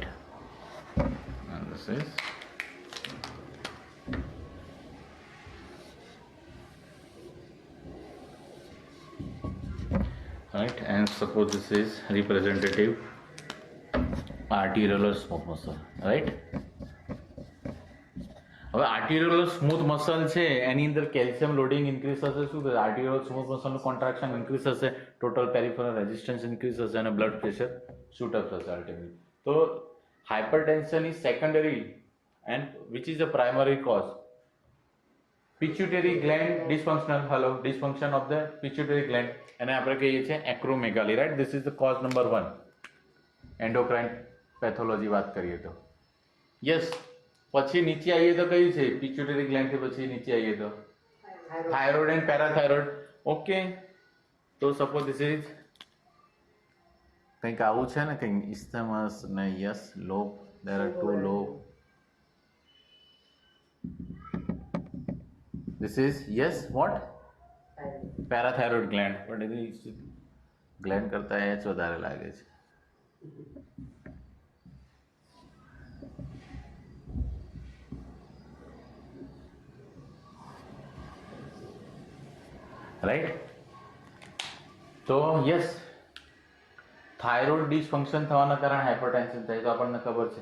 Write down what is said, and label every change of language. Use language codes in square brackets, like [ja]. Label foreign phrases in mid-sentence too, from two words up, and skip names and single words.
[en] And this is right, and suppose this is representative arteriolar smooth muscle, right. [gu] હવે [en] arteriolar smooth muscle [gu] છે એની અંદર [en] calcium loading increase [gu] થશે, શું થશે આર્ટિરિયોલર સ્મૂથ મસલનું [en] contraction increase [gu] થશે, [en] total peripheral resistance increase [gu] થશે અને [en] blood pressure shoot up [gu] થશે અલ્ટિમેટલી. [en] તો hypertension is secondary and which is the primary cause pituitary gland dysfunctional. hello, dysfunction of the pituitary gland, [gu] એને આપણે કહીએ છીએ [en] એક્રોમેગાલી, રાઈટ. this is the cause number 1 endocrine pathology [gu] વાત કરીએ તો. યસ, પછી નીચે આવીએ તો કયું છે [en] pituitary gland [gu] થી પછી નીચે આવીએ તો [en] thyroid and parathyroid. Okay, તો suppose this is [gu] કંઈક આવું છે ને, કંઈક [en] ઇસ્થેમસ ને yes lobe, there are two lobe. This is yes what parathyroid gland, but it is gland [gu] કરતા H વધારે લાગે છે. [en] રાઈટ. [gu] તો યસ, [en] thyroid dysfunction [gu] થવાના કારણે હાઇપરટેન્શન થાય તો આપણને ખબર છે.